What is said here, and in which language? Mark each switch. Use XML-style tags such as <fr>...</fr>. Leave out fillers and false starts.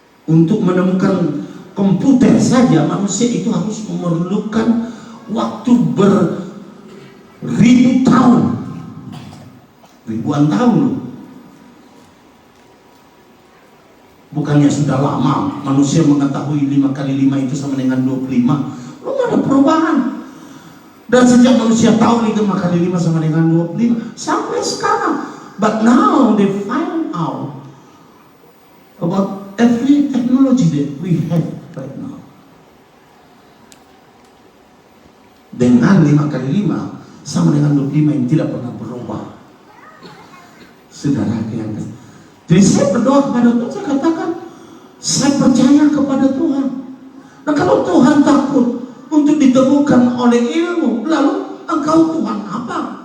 <id>Untuk menemukan komputer saja manusia itu harus memerlukan waktu beribu tahun, ribuan tahun loh. Bukannya sudah lama manusia mengetahui 5 kali 5 itu sama dengan 25. Belum ada perubahan. Dan sejak manusia tahu nih 5 kali 5 sama dengan 25 sampai sekarang.</id> <en>But now they find out about every technology that we have right now.</en> <id>Dengan 5 kali 5 sama dengan 25 yang tidak pernah berubah. Saudara yang kasih. Jadi saya berdoa kepada Tuhan, saya katakan, saya percaya kepada Tuhan. Nah kalau Tuhan takut untuk ditemukan oleh ilmu, lalu Engkau Tuhan apa?</id>